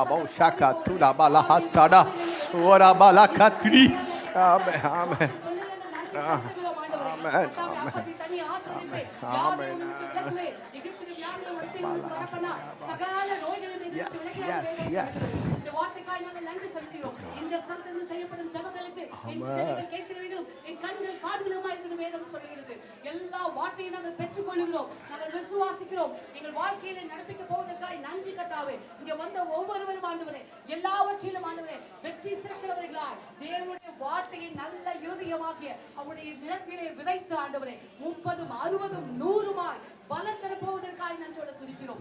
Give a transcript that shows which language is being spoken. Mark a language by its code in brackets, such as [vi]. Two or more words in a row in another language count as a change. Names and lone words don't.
[en] bo shaka tu da bala hatada ora bala katri amen amen amen amen yes yes [ta] இந்த வார்த்தைக்காய் நாங்கள் நன்றி செலுத்துகிறோம். இந்த சத்தத்தில் செய்யப்படும் ஜெபங்களுக்கு என் செவிகள் கேட்கிறவைகளும் என் கண்கள் காண்கிறதுமாய் இருக்கிறது வேதம் சொல்கிறது. எல்லா வார்த்தையும் நாங்கள் பெற்றுக்கொள்கிறோம், நாங்கள் விசுவாசிக்கிறோம். எங்கள் வாழ்க்கையில நடப்பிக்க போவதற்காய் நன்றி கர்த்தாவே. இங்க வந்த ஒவ்வொருவரும் ஆண்டவரே, எல்லாவற்றிலும் ஆண்டவரே வெற்றி சிறக்கிறவர்களாய் தேவனுடைய வார்த்தையை நல்ல இருதயமாகிய அவருடைய நிலத்திலே விதைத்து ஆண்டவரே 30, 60, 100 பலன் தர போவதற்காய் நன்றோடு துதிக்கிறோம்.